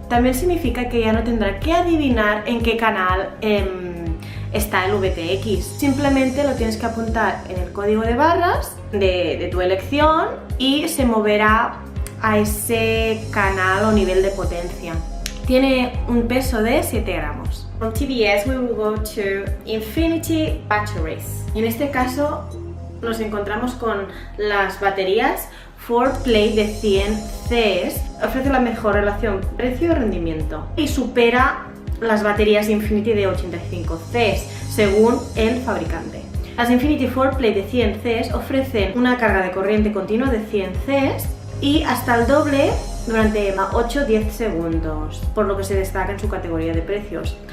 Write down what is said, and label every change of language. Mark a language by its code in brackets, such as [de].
[es] También significa que ya no tendrá que adivinar en qué canal está el VTX. Simplemente lo tienes que apuntar en el código de barras de tu elección y se moverá a ese canal o nivel de potencia. Tiene un peso de 7 gramos. [en] From TVS we will go to Infinity Batteries. [es] En este caso nos encontramos con las baterías 4Play de 100 Cs. Ofrece la mejor relación precio-rendimiento y supera las baterías Infinity de 85 Cs según el fabricante. Las Infinity 4Play de 100 Cs ofrecen una carga de corriente continua de 100 Cs y hasta el doble durante 8-10 segundos, por lo que se destaca en su categoría de precios.